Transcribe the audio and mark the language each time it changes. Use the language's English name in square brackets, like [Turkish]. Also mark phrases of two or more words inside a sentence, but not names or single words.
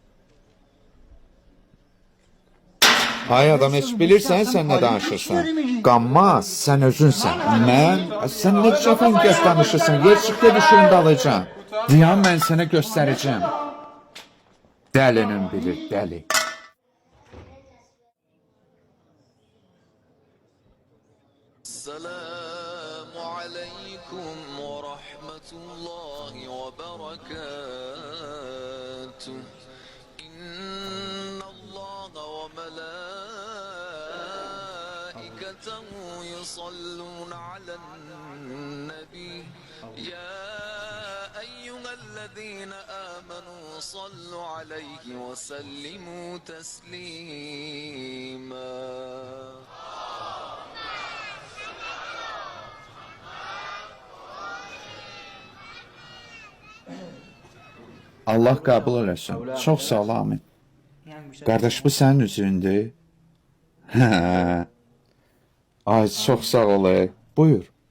[Azerbaijani] Ay adam, heç bilirsən sən nə danışırsan? Qanmaz, sən özünsən. Mən? Sən nə cəfəngəz danışırsan? Yer çıx ged işimin dalacam. Diyan mən sənə göstərəcəm. Dəlinin bilir, dəli. [Arabic] السلام عليكم ورحمة الله وبركاته إن الله وملائكته يصلون على النبي يا أيها الذين آمنوا صلوا عليه وسلموا تسليما [Azerbaijani] Allah qəbul eləsin. Çox sağ ol, amin. Qardaş, bu sənin üzündür. Hə. Ay, çox sağ ol. Buyur.